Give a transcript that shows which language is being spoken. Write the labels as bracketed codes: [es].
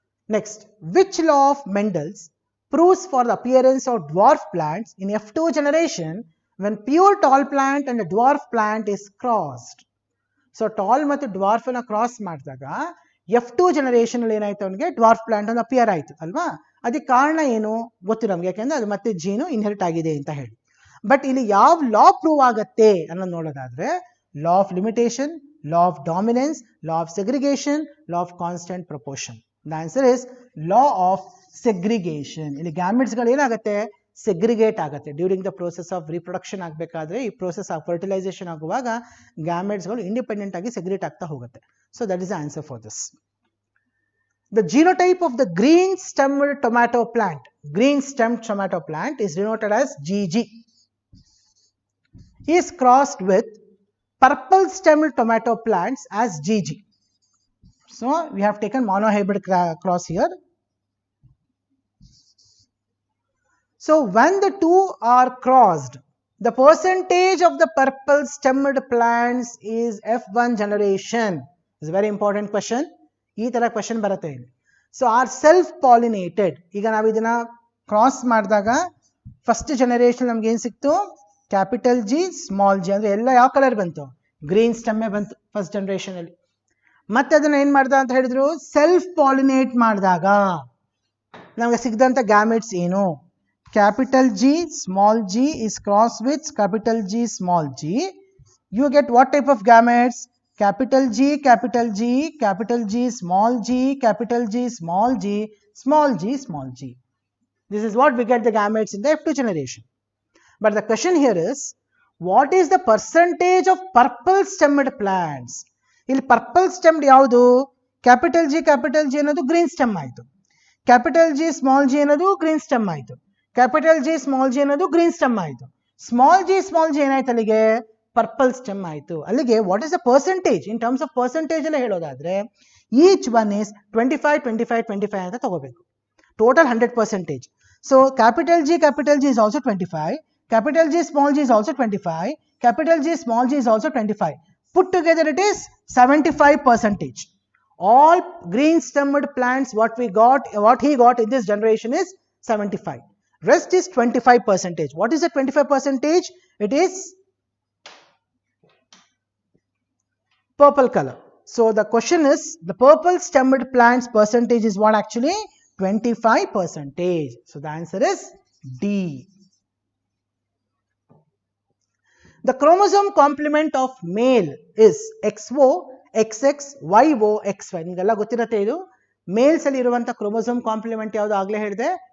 [en] Next, which law of Mendel's proves for the appearance of dwarf plants in F2 generation when pure tall plant and a dwarf plant is crossed? [kn] So tall ಮತ್ತು dwarf ಅನ್ನ cross ಮಾಡಿದಾಗ F2 generation ಅಲ್ಲಿ ಏನಾಯ್ತು, ಅವನಿಗೆ dwarf plant ಒಂದು appear ಆಯ್ತು ಅಲ್ವಾ? ಅದಕ್ಕೆ ಕಾರಣ ಏನು ಗೊತ್ತು ನಮ್ಗೆ, ಯಾಕೆಂದ್ರೆ ಅದು ಮತ್ತೆ ಜೀನು ಇನ್ಹೆರಿಟ್ ಆಗಿದೆ ಅಂತ ಹೇಳಿ. ಬಟ್ ಇಲ್ಲಿ ಯಾವ ಲಾ ಪ್ರೂವ್ ಆಗತ್ತೆ ಅನ್ನೋದು ನೋಡೋದಾದ್ರೆ law of limitation, law of dominance, law of segregation, law of constant proportion. [en] The answer is law of segregation. [kn] ಇಲ್ಲಿ ಗ್ಯಾಮೆಟ್ಸ್ಗಳು ಏನಾಗುತ್ತೆ? ಸೆಗ್ರಿಗೇಟ್ ಆಗುತ್ತೆ. [en] During the process of reproduction ಆಗಬೇಕಾದ್ರೆ, ಈ process of fertilisation ಆಗುವಾಗ ಗ್ಯಾಮೆಟ್ಸ್ಗಳು ಇಂಡಿಪೆಂಡೆಂಟ್ ಆಗಿ ಸೆಗ್ರಿಗೇಟ್ ಆಗ್ತಾ ಹೋಗುತ್ತೆ. So that is the answer for this. The genotype of the green stemmed tomato plant, green stemmed tomato plant is denoted as GG, is crossed with purple stemmed tomato plants as GG. So we have taken monohybrid cross here. So when the two are crossed, the percentage of the purple stemmed plants is F1 generation. It's a very important question. [kn] ಈ ತರ question ಬರುತ್ತೆ ಇಲ್ಲಿ. [en] So are self pollinated. [kn] ಈಗ ನಾವು ಇದನ್ನ cross ಮಾಡಿದಾಗ first generation ನಮ್ಗೆ ಏನ್ ಸಿಕ್ತು? Capital G, small G. ಅಂದ್ರೆ ಎಲ್ಲ ಯಾವ ಕಲರ್ ಬಂತು? ಗ್ರೀನ್ ಸ್ಟೆಮ್ಮೆ ಬಂತು ಫಸ್ಟ್ ಜನರೇಷನ್ ಅಲ್ಲಿ. ಮತ್ತೆ ಅದನ್ನ ಏನ್ ಮಾಡ್ದ ಅಂತ ಹೇಳಿದ್ರು? ಸೆಲ್ಫ್ ಪಾಲಿನೇಟ್ ಮಾಡಿದಾಗ ನಮ್ಗೆ ಸಿಗದಂತ ಗ್ಯಾಮೆಟ್ಸ್ ಏನು? [en] Capital G, small g is crossed with capital G, small g. You get what type of gametes? Capital G, capital G, capital G, small g, capital G, small g, small g, small g. This is what we get the gametes in the F2 generation. But the question here is, what is the percentage of purple stemmed plants? [kn] ಇಲ್ಲಿ purple stemmed ಯಾವುದು? Capital G ಅನ್ನೋದು green stem ಆಯಿತು. Capital G small G ಅನ್ನೋದು green stem ಆಯಿತು. Capital G small G ಅನ್ನೋದು green stem ಆಯಿತು. Small G ಏನಾಯ್ತು ಅಲ್ಲಿಗೆ? ಪರ್ಪಲ್ ಸ್ಟೆಮ್ ಆಯಿತು. [en] ಅಲ್ಲಿಗೆ what is the percentage? In terms of percentage [kn] ಎಲ್ಲ ಹೇಳೋದಾದ್ರೆ [en] each one is 25 [kn] ಅಂತ ತಗೋಬೇಕು. [en] Total 100%. So capital G is also 25, capital G small g is also 25, capital G small g is also 25. Put together it is 75%. All green stemmed plants what he got in this generation is 75. Rest is 25%. What is the 25%? It is purple color. So the question is, the purple stemmed plants percentage is what actually? 25%. So the answer is D. The chromosome complement of male is XO, XX, YO, XY. [kn] ನಿಮಗೆಲ್ಲ ಗೊತ್ತಿರುತ್ತೆ ಇದು. Mails ಅಲ್ಲಿ ಇರುವಂತ chromosome compliment ಯಾವುದು ಆಗಲೇ ಹೇಳಿದೆ?